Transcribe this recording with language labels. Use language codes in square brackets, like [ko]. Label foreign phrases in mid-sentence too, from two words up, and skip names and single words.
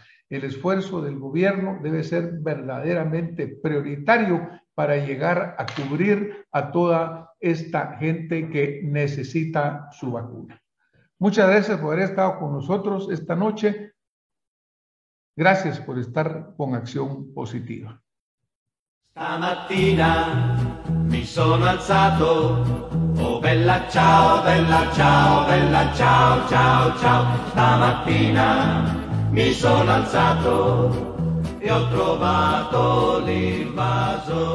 [es] El esfuerzo del gobierno debe ser verdaderamente prioritario para llegar a cubrir a toda esta gente que necesita su vacuna. Muchas gracias por haber estado con nosotros esta noche. Gracias por estar con Acción Positiva. [it] Stamattina mi sono alzato, oh bella ciao, bella ciao, bella ciao, ciao, ciao. Stamattina mi sono alzato e ho trovato l'invaso.